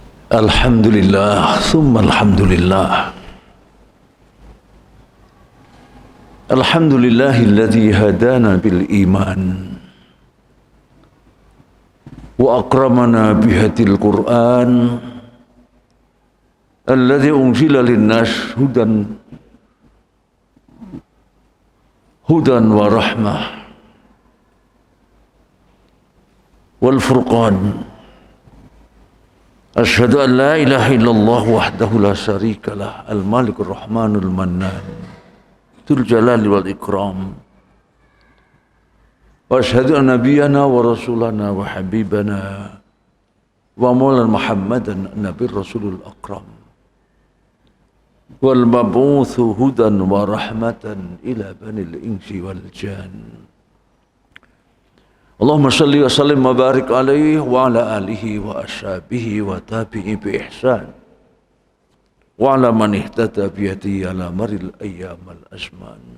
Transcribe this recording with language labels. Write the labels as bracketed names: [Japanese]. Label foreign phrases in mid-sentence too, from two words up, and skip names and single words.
[Arabic] الحمد لله، ثم الحمد لله. الحمد لله الذي هدانا بالإيمان وأكرمنا بهذا القرآن الذي أنزل للناس هدى ورحمة والفرقان. أشهد أن لا إله إلا الله وحده لا شريك له، الملك الرحمن المنان، ذو الجلال والإكرام. وأشهد أن نبينا ورسولنا وحبيبنا ومولانا محمدا النبي الرسول الأكرم والمبعوث هدى ورحمة إلى بني الإنس والجان. اللهم صل وسلم وبارك عليه وعلى آله وأصحابه وتابعي بإحسان وعلى من اهتدى بيده على مر الأيام الأزمان.